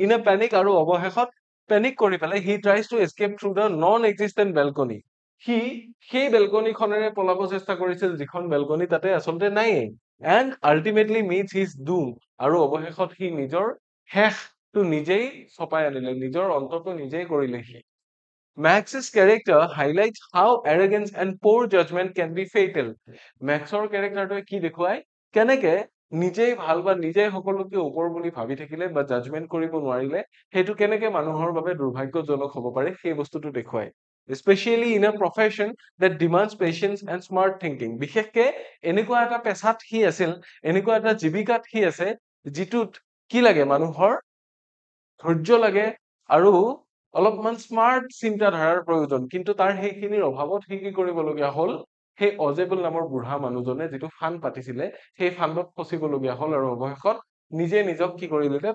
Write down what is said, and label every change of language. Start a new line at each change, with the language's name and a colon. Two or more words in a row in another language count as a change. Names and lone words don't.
English: in a panic,
Assamese: আৰু অৱশেষত পেনিক কৰি পেলাই
English: he tries to escape through the non existent balcony.
Assamese: সি সেই বেলকনিখনেৰে পলাব চেষ্টা কৰিছিল, যিখন বেলকনি তাতে আচলতে নাইয়ে।
English: and ultimately meets his doom,
Assamese: আৰু অৱশেষত সি নিজৰ শেষটো নিজেই চপাই আনিলে, নিজৰ অন্তটো নিজেই কৰিলে সি।
English: Max's character highlights how arrogance and poor judgment can be fatal.
Assamese: মেক্সৰ কেৰেক্টাৰটোৱে কি দেখুৱায়? কেনেকে নিজেই ভাল বা নিজেই সকলোকে ওপৰ বুলি ভাবি থাকিলে বা জাজমেন্ট কৰিব নোৱাৰিলে, সেইটো কেনেকে মানুহৰ বাবে দুৰ্ভাগ্যজনক হ'ব পাৰে, সেই বস্তুটো দেখুৱায়।
English: Especially in a profession that demands patience and smart thinking.
Assamese: বিশেষকে এনেকুৱা এটা পেছাত সি আছিল, এনেকুৱা এটা জীৱিকাত সি আছে, যিটোত কি লাগে? মানুহৰ ধৈৰ্য লাগে, আৰু অলপমান স্মাৰ্ট চিন্তাধাৰাৰ প্ৰয়োজন। কিন্তু তাৰ সেইখিনিৰ অভাৱত সি কি কৰিবলগীয়া হল? সেই অজেবল নামৰ বুঢ়া মানুহজনে যিটো ফান্দ পাতিছিলে, সেই ফান্দত ফচিবলগীয়া হল, আৰু অৱশেষত নিজে নিজক কি কৰি দিলে?